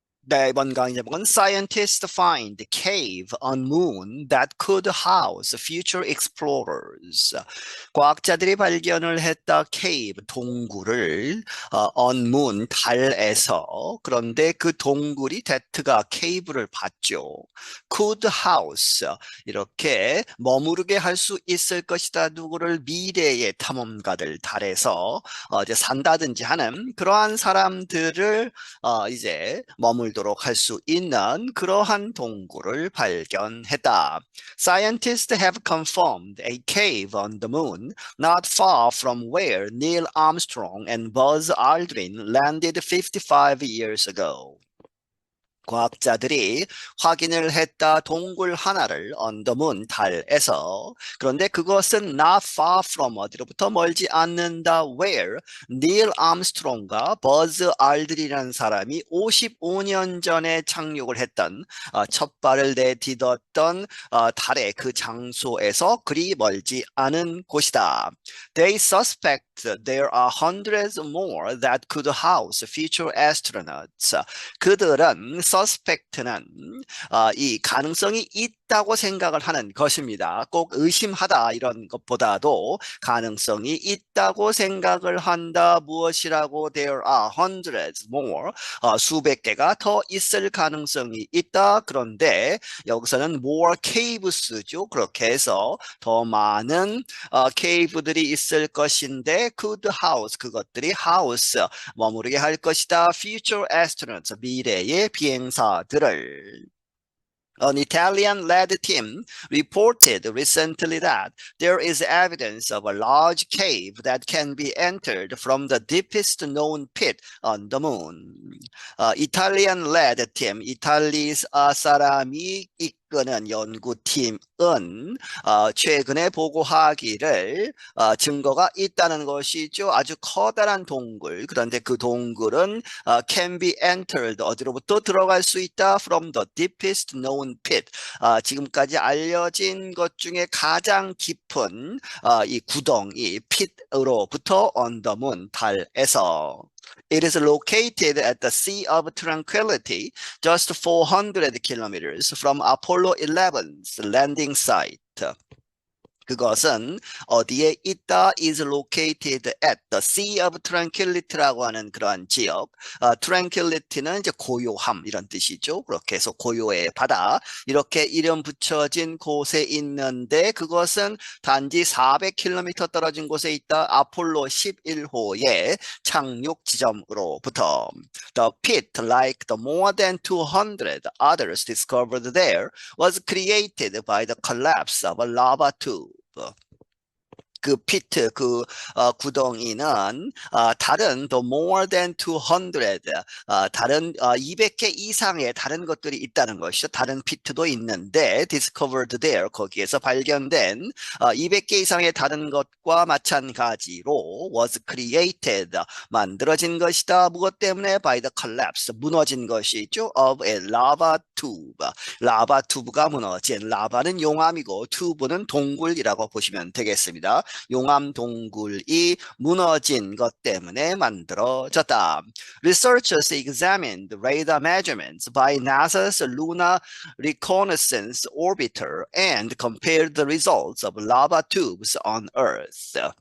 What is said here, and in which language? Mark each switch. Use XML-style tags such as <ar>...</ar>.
<ko>네, 이번 강의 제목은</ko> <en>Scientists find cave on moon that could house future explorers.</en> <ko>과학자들이 발견을 했다 cave, 동굴을</ko> <en>on moon,</en> <ko>달에서. 그런데 그 동굴이 that가 cave를 받죠.</ko> <en>could house,</en> <ko>이렇게 머무르게 할 수 있을 것이다. 누구를 미래의 탐험가들 달에서 이제 산다든지 하는 그러한 사람들을 이제 머물도록 할 수 있는 그러한 동굴을 발견했다.</ko> <en>Scientists have confirmed a cave on the moon not far from where Neil Armstrong and Buzz Aldrin landed 55 years ago.</en> <ko>과학자들이 확인을 했다. 동굴 하나를</ko> <en>on the moon,</en> <ko>달에서. 그런데 그것은</ko> <en>not far from,</en> <ko>어디로부터 멀지 않는다. where 닐 암스트롱과 버즈 알드린이라는 사람이 55년 전에 착륙을 했던, 첫 발을 내딛었던 달의 그 장소에서 그리 멀지 않은 곳이다.</ko> <en>They suspect there are hundreds more that could house future astronauts.</en> <ko>그들은 suspect는 이 가능성이 있다고 생각을 하는 것입니다. 꼭 의심하다 이런 것보다도 가능성이 있다고 생각을 한다. 무엇이라고?</ko> <en>There are hundreds more.</en> <ko>수백 개가 더 있을 가능성이 있다. 그런데 여기서는</ko> <en>more caves</en> <ko>죠. 그렇게 해서 더 많은 cave들이 있을 것인데</ko> <en>could house,</en> <ko>그것들이 house, 머무르게 할 것이다.</ko> <en>future astronauts,</en> <ko>미래의 비행사들을.</ko> <en>An Italian-led team reported recently that there is evidence of a large cave that can be entered from the deepest known pit on the moon. Italian-led team,</en> <ko>이탈리 사람이 이끄는 연구팀은 최근에 보고하기를 증거가 있다는 것이죠. 아주 커다란 동굴. 그런데 그 동굴은</ko> <en>can be entered,</en> <ko>어디로부터 들어갈 수 있다.</ko> <en>From the deepest known pit,</en> <ko>지금까지 알려진 것 중에 가장 깊은 이 구덩이 pit으로부터</ko> <en>on the moon,</en> <ko>달에서.</ko> <en>It is located at the Sea of Tranquility, just 400 kilometers from Apollo 11's landing site.</en> <ko>그것은 어디에 있다?</ko> <en>is located at the Sea of Tranquility라고</en> <ko>하는 그러한 지역. Tranquility는 이제 고요함 이런 뜻이죠. 그렇게 해서 고요의 바다, 이렇게 이름 붙여진 곳에 있는데 그것은 단지 400km 떨어진 곳에 있다. 아폴로 11호의 착륙 지점으로부터.</ko> <en>The pit, like the more than 200 others discovered there, was created by the collapse of a lava tube.</en> <ko>그 피트, 그 구덩이는 다른</ko> <en>the more than 200,</en> <ko>다른 200개 이상의 다른 것들이 있다는 것이죠. 다른 피트도 있는데</ko> <en>discovered there,</en> <ko>거기에서 발견된 200개 이상의 다른 것과 마찬가지로</ko> <en>was created,</en> <ko>만들어진 것이다. 무엇 때문에?</ko> <en>by the collapse,</en> <ko>무너진 것이죠.</ko> <en>of a lava tube,</en> <ko>라바 튜브가 무너진, 라바는 용암이고 튜브는 동굴이라고 보시면 되겠습니다. 용암 동굴이 무너진 것 때문에 만들어졌다.</ko> <en>Researchers examined radar measurements by NASA's Lunar Reconnaissance Orbiter and compared the results of lava tubes on Earth.</en>